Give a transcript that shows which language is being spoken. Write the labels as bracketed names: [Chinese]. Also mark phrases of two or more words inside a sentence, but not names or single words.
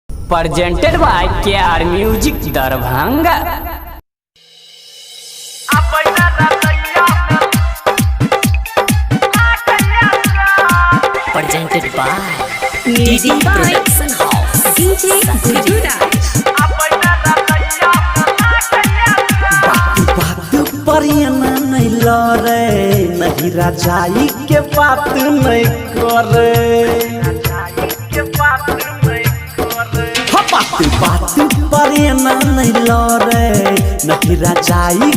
[English] presented by KR Music Darbhanga. Presented by DJ Production House. DJ Gururaj. [Maithili] बात परियना नहीं लरे नहीं राजाई के बात नहीं करे बात परियना नहीं लरे नहीं राजाई